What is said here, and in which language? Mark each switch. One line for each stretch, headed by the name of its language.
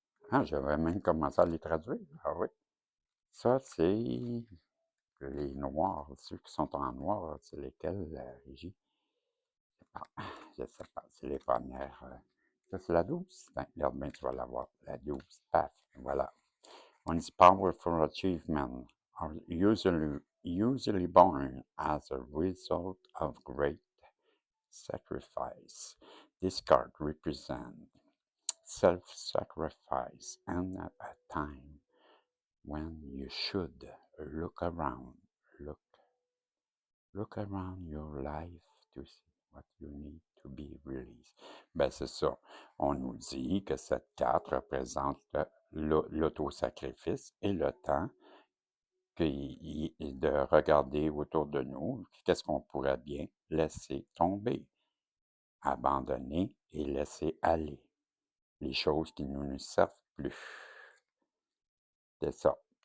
French: Ah, j'avais même commencé à les traduire. Ah oui. Ça, c'est les noirs, ceux qui sont en noir, c'est lesquels, Régie? Je sais pas, c'est les premières. Ça, c'est la 12. Ben, regarde bien, tu vas la voir. La 12. Paf, voilà. On dit
English: powerful achievements are usually born as a result of great sacrifice. This card represents self-sacrifice and at a time when you should look around, look, look around your life to see what you need to be released.
French: Ben, c'est ça. On nous dit que cette carte représente l'autosacrifice et le temps de regarder autour de nous, qu'est-ce qu'on pourrait bien laisser tomber, abandonner et laisser aller, les choses qui ne nous servent plus. C'est ça.